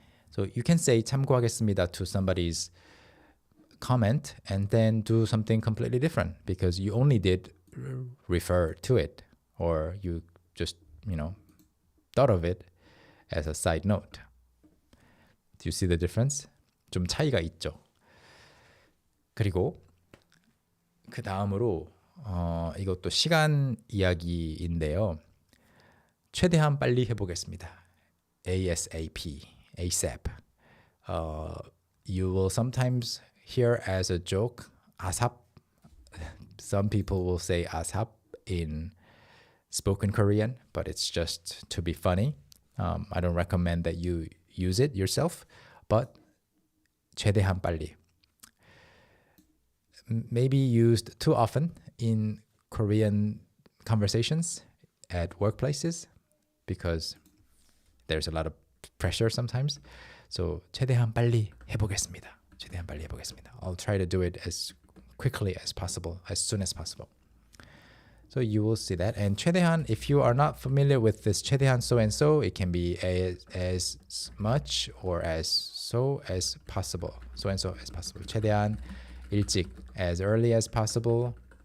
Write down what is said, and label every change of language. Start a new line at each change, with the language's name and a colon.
English: So you can say
Korean: 참고하겠습니다
English: to somebody's comment and then do something completely different because you only did refer to it, or you just, thought of it as a side note. Do you see the difference?
Korean: 좀 차이가 있죠. 그리고 그 다음으로 이것도 시간 이야기인데요. 최대한 빨리 해보겠습니다.
English: ASAP, ASAP. You will sometimes hear as a joke, ASAP. Some people will say ASAP in spoken Korean, but it's just to be funny. I don't recommend that you use it yourself, but
Korean: 최대한 빨리.
English: Maybe used too often in Korean conversations at workplaces because there's a lot of pressure sometimes.
Korean: So 최대한 빨리 해보겠습니다. 최대한 빨리 해보겠습니다.
English: I'll try to do it as quickly as possible, as soon as possible. So you will see that. And 최대한, if you are not familiar with this 최대한 so and so, it can be as much or as so as possible. So and so as possible.
Korean: 최대한 일찍,
English: as early as possible.